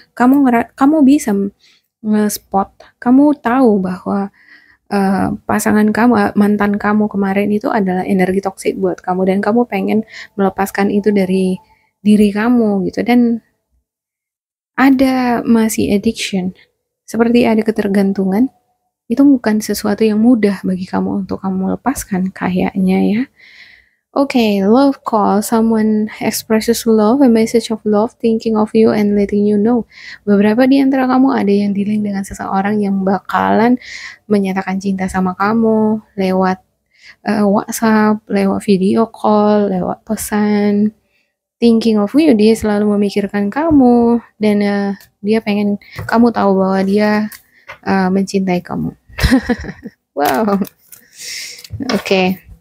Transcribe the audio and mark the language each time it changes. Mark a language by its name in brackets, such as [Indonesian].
[Indonesian] Kamu bisa nge-spot, kamu tahu bahwa pasangan kamu, mantan kamu kemarin itu adalah energi toksik buat kamu dan kamu pengen melepaskan itu dari diri kamu gitu. Dan ada masih addiction, seperti ada ketergantungan, itu bukan sesuatu yang mudah bagi kamu untuk kamu lepaskan kayaknya ya. [English] Okay, love call. Someone expresses love, a message of love, thinking of you and letting you know. [Indonesian] Beberapa di antara kamu ada yang dealing dengan seseorang yang bakalan menyatakan cinta sama kamu lewat WhatsApp, lewat video call, lewat pesan. [English] Thinking of you, [Indonesian] dia selalu memikirkan kamu dan dia pengen kamu tahu bahwa dia mencintai kamu. Wow. Oke.